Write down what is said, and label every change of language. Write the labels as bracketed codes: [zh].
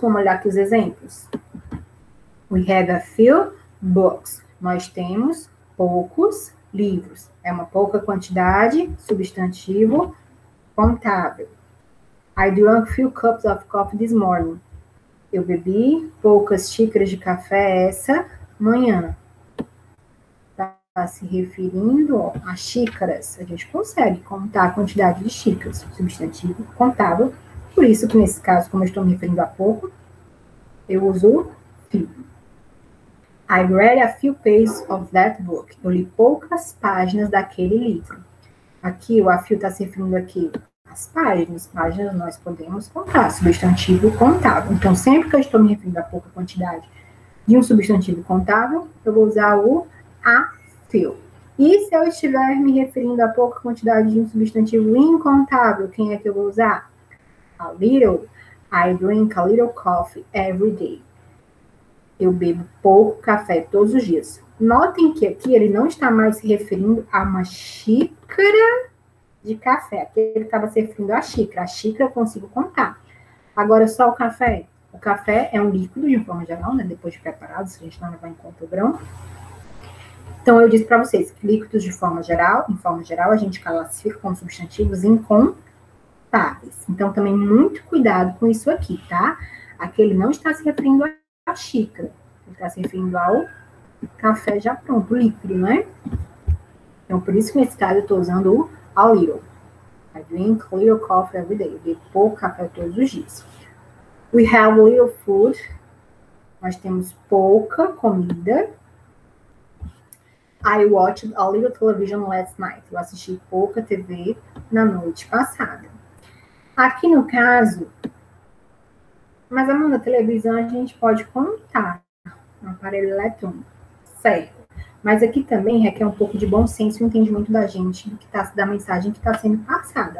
[pt] Vamos olhar aqui os exemplos. [en] We have a few books. [pt] Nós temos poucos livros. É uma pouca quantidade, substantivo contável. [en] I drank few cups of coffee this morning. [pt] Eu bebi poucas xícaras de café essa manhã. Está se referindo a xícaras. A gente consegue contar a quantidade de xícaras, substantivo contável. Por isso que, nesse caso, como eu estou me referindo a pouco, eu uso few. [en] I read a few pages of that book. [pt] Eu li poucas páginas daquele livro. Aqui, o a few está se referindo aqui às páginas. Páginas nós podemos contar, substantivo contável. Então, sempre que eu estou me referindo a pouca quantidade de um substantivo contável, eu vou usar o a few. E se eu estiver me referindo a pouca quantidade de um substantivo incontável, quem é que eu vou usar? [en] A little. I drink a little coffee every day. [pt] Eu bebo pouco café todos os dias. Notem que aqui ele não está mais se referindo a uma xícara de café. Aqui ele estava se referindo à xícara. A xícara eu consigo contar. Agora, só o café. O café é um líquido, de forma geral, né? Depois de preparado, se a gente não levar em conta o grão. Então, eu disse para vocês que líquidos de forma geral, em forma geral, a gente classifica como substantivos incontáveis. Então, também muito cuidado com isso aqui, tá? Aqui ele não está se referindo a xícara. Ele está se referindo ao café já pronto, líquido, né? Então, por isso que nesse caso eu estou usando o a little. [en] I drink a little coffee every day. [pt] Eu bebo pouco café todos os dias. [en] We have little food. [pt] Nós temos pouca comida. [en] I watched a little television last night. [pt] Eu assisti pouca TV na noite passada. Aqui no caso, mas Amanda, televisão a gente pode contar no aparelho eletrônico, certo? Mas aqui também requer um pouco de bom senso e entendimento da gente da mensagem que está sendo passada.